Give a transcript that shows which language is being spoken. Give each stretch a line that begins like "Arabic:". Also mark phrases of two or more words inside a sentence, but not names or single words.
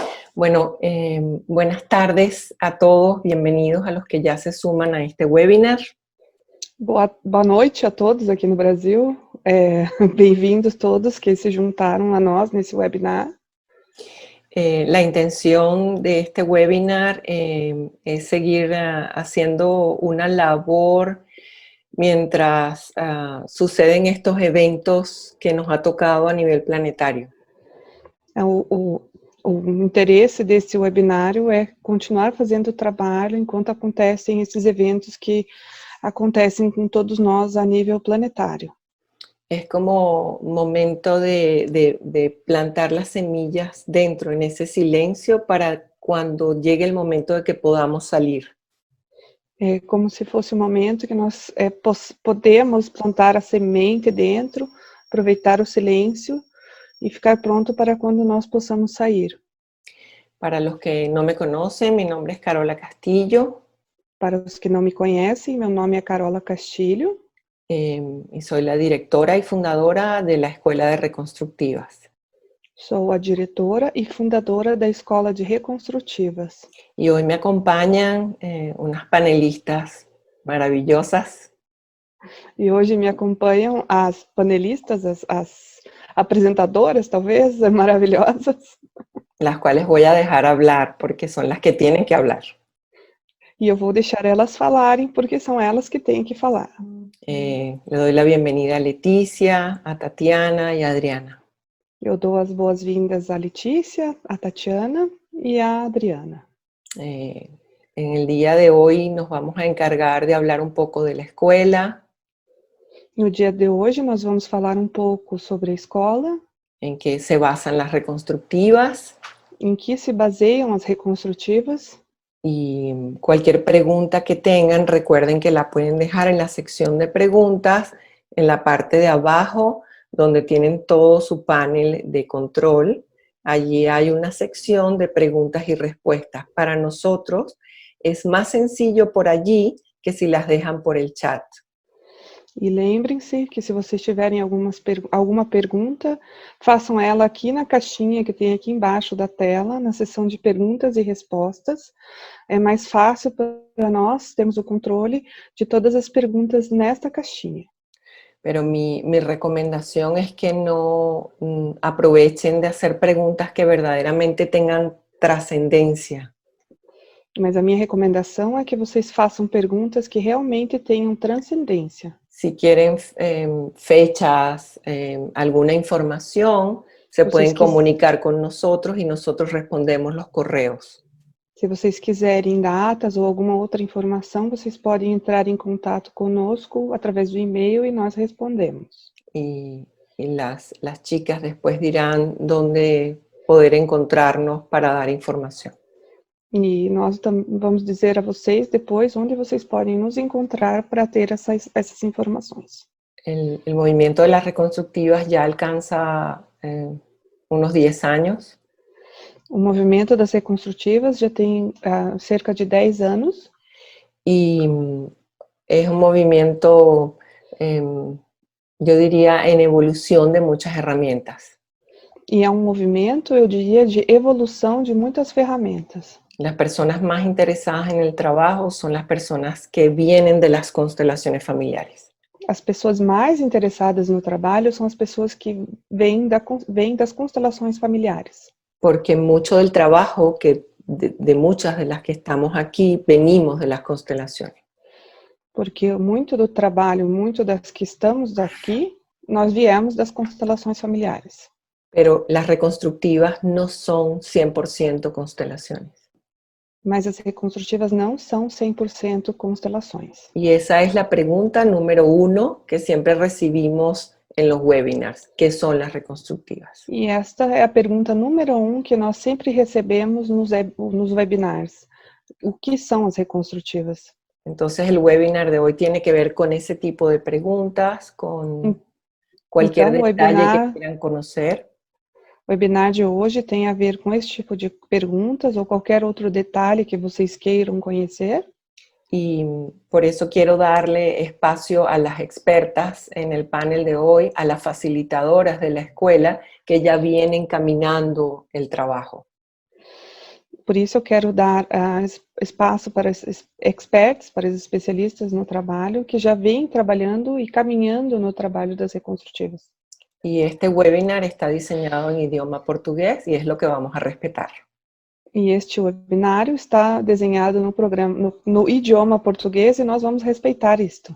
Spanish: Bueno, buenas tardes a todos, bienvenidos a los que ya se suman a este webinar.
Portuguese: Boa noite a todos aqui no Brasil. Bem-vindos todos que se juntaram a nós nesse webinar.
Spanish: La intención de este webinar es seguir haciendo una labor mientras suceden estos eventos que nos ha tocado a nivel planetario.
Portuguese: O interesse desse webinário é continuar fazendo o trabalho enquanto acontecem esses eventos que acontecem com todos nós a nível planetário.
Spanish: Es como momento de plantar las semillas dentro, en ese silencio, para cuando llegue el momento de que podamos salir.
Portuguese: É como se fosse um momento que nós podemos plantar a semente dentro, aproveitar o silêncio e ficar pronto para quando nós possamos sair.
Spanish: Para los que no me conocen, mi nombre es Carola Castillo.
Portuguese: Para os que não me conhecem, meu nome é Carola Castilho.
Spanish: Y soy la directora y fundadora de la Escuela de Reconstructivas.
Portuguese: Sou a diretora e fundadora da Escola de Reconstrutivas.
Spanish: Y hoy me acompañan unas panelistas maravillosas.
Portuguese: E hoje me acompanham as panelistas, as apresentadoras, talvez, maravilhosas.
Spanish: Las cuales voy a dejar hablar porque son las que tienen que hablar.
Portuguese: E eu vou deixar elas falarem porque são elas que têm que falar.
Spanish: Le doy la bienvenida a Leticia, a Tatiana y a Adriana.
Portuguese: Eu dou as boas-vindas à Letícia, à Tatiana e à Adriana.
Spanish: En el día de hoy nos vamos a encargar de hablar un poco de la escuela.
Portuguese: No dia de hoje nós vamos falar um pouco sobre a escola.
Spanish: En qué se basan las reconstructivas.
Portuguese: Em que se baseiam as reconstrutivas.
Spanish: Y cualquier pregunta que tengan, recuerden que la pueden dejar en la sección de preguntas, en la parte de abajo, donde tienen todo su panel de control. Allí hay una sección de preguntas y respuestas. Para nosotros es más sencillo por allí que si las dejan por el chat.
Portuguese: E lembrem-se que se vocês tiverem alguma pergunta, façam ela aqui na caixinha que tem aqui embaixo da tela, na seção de perguntas e respostas. É mais fácil para nós termos o controle de todas as perguntas nesta caixinha.
Spanish: Pero mi recomendación es que no aprovechen de hacer preguntas que verdaderamente tengan trascendencia.
Portuguese: Mas a minha recomendação é que vocês façam perguntas que realmente tenham transcendência.
Spanish: Si quieren fechas, alguna información, se pueden comunicar con nosotros y nosotros respondemos los correos.
Portuguese: Se vocês quiserem datas ou alguma outra informação, vocês podem entrar em contato conosco através do e-mail e nós respondemos.
Spanish: Y las chicas después dirán dónde poder encontrarnos para dar información.
Portuguese: E nós vamos dizer a vocês depois onde vocês podem nos encontrar para ter essas informações.
Spanish: El movimiento de las reconstructivas ya alcanza unos 10 años.
Portuguese: O movimento das reconstrutivas já tem cerca de 10 anos.
Spanish: Y es un movimiento, yo diría, en evolución de muchas herramientas.
Portuguese: E é um movimento, eu diria, de evolução de muitas ferramentas.
Spanish: Las personas más interesadas en el trabajo son las personas que vienen de las constelaciones familiares.
Portuguese: As pessoas mais interessadas no trabalho são as pessoas que vêm das constelações familiares.
Spanish: Porque mucho del trabajo de muchas de las que estamos aquí venimos de las constelaciones.
Portuguese: Porque muito do trabalho, muito das que estamos aqui, nós viemos das constelações familiares.
Spanish: Pero las reconstructivas no son 100% constelaciones.
Portuguese: Mas as reconstrutivas não são 100% constelações.
Spanish: Y esa es la pregunta número 1 que siempre recibimos en los webinars, ¿qué son las reconstructivas?
Portuguese: E esta é a pergunta número 1 que nós sempre recebemos nos webinars. O que são as reconstrutivas?
Spanish: Entonces el webinar de hoy tiene que ver con ese tipo de preguntas, con cualquier detalle que quieran conocer.
Portuguese: O webinar de hoje tem a ver com esse tipo de perguntas ou qualquer outro detalhe que vocês queiram conhecer.
Spanish: Y por eso quiero darle espacio a las expertas en el panel de hoy, a las facilitadoras de la escuela que ya vienen caminando el trabajo.
Portuguese: por isso eu quero dar espaço para os experts, para os especialistas no trabalho, que já vêm trabalhando e caminhando no trabalho das reconstrutivas.
Spanish: Y este webinar está diseñado en idioma portugués y es lo que vamos a respetar.
Portuguese: E este webinário está desenhado no idioma português e nós vamos respeitar isto.